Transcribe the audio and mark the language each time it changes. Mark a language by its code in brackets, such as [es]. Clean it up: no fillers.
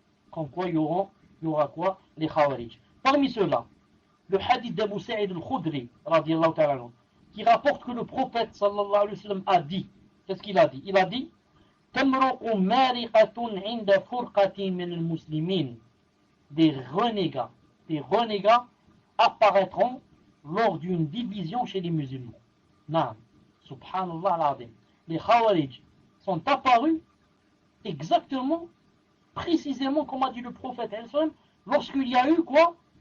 [fr] Comme quoi il y aura quoi? Les Khawarij. Parmi ceux-là, le hadith d'Abu Sa'id al-Khudri, qui rapporte que le prophète sallallahu alayhi wa sallam a dit, qu'est-ce qu'il a dit? Il a dit, [ar] تمرق مارقة عند فرقة من المسلمين. [fr] Des renégats apparaîtront lors d'une division chez les musulmans. Naam, subhanallah al-azim. Les Khawarij sont apparus exactement, précisément comme a dit le prophète lorsqu'il y a eu quoi?